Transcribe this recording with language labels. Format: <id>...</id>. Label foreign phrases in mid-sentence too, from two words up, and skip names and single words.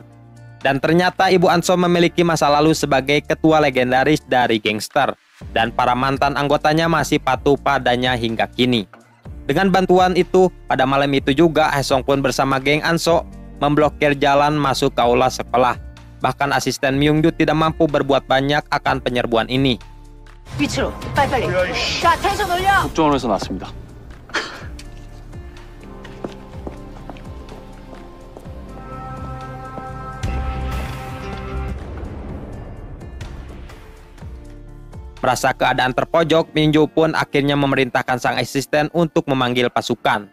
<id>Dan ternyata Ibu Anso memiliki masa lalu sebagai ketua legendaris dari gangster, dan para mantan anggotanya masih patuh padanya hingga kini. Dengan bantuan itu, pada malam itu juga Haesung pun bersama geng Anso memblokir jalan masuk ke aula sekolah. Bahkan asisten Myungju tidak mampu berbuat banyak akan penyerbuan ini.</id> <ko>위치로 빨리빨리. 자, 텐션 올려. 국정원에서 나왔습니다.</ko> <id>Merasa keadaan terpojok, Myungju pun akhirnya memerintahkan sang asisten untuk memanggil pasukan.</id>